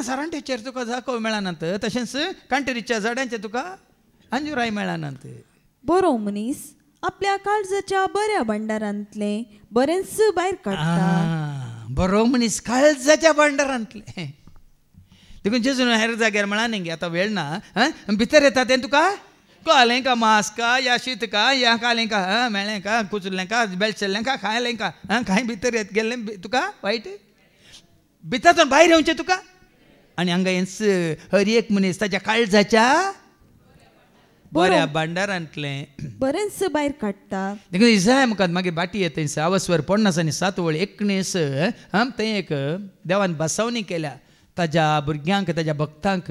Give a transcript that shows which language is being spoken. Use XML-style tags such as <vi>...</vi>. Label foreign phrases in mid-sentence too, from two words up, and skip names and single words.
<kok>सारंट्याचेर तुका दाखो मेळनात, तशेंच कांटेरीच्या झाडांचेर तुका अंजुराय मेळनात. बरो मनीस आपल्या काळजाच्या बऱ्या भंडारांतले बरेंच भायर काडटा. बरो मनीस काळजाच्या भांडारांतले. देखून जेजून हेर जाग्यार म्हणा न्ही आतां वेळ ना. भितर येता तें तुका कळलें का मांस का या शीत का या कालें का मेळ्ळें का कुचलें का बेळशेल्लें का खायलें का कांय भितर येत गेल्लें तुका वायट भितरसून भायर येवचें तुका. आनी हांगा हेंच हर एक मनीस ताच्या काळजाच्या बऱ्या भांडारांतले बरेंच भायर काडटा. देखून इसाय मुखार मागीर बाटी येता आवस्वर 50 आनी 7 वळ 19 थंय एक देवान बसवणी केल्या ताज्या भुरग्यांक ताज्या भक्तांक.</kok>